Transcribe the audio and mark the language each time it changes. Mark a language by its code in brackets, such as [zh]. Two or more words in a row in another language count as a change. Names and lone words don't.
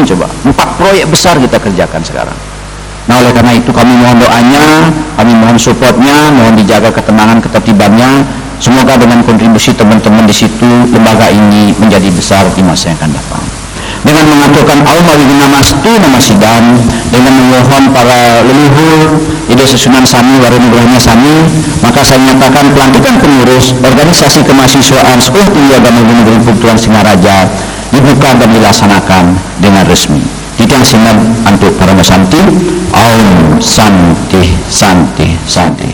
[id] Coba 4 proyek besar kita kerjakan sekarang. Nah, oleh karena itu kami mohon doanya, kami mohon supportnya, mohon dijaga ketenangan, ketertibannya. Semoga dengan kontribusi teman-teman di situ lembaga ini menjadi besar di masa yang akan datang. Dengan mengaturkan [sa] Namastu nama sidang, [id] dengan memohon para leluhur ide susunan Sami Warunugrahnya Sami, maka saya menyatakan pelantikan pengurus organisasi kemahasiswaan Sekolah Tinggi Agama Negeri Empu Kuturan Singaraja dibuka dan dilaksanakan dengan resmi. [ban] Tiang sinar untuk para masanti. [sa] Om Santi Santi Santi.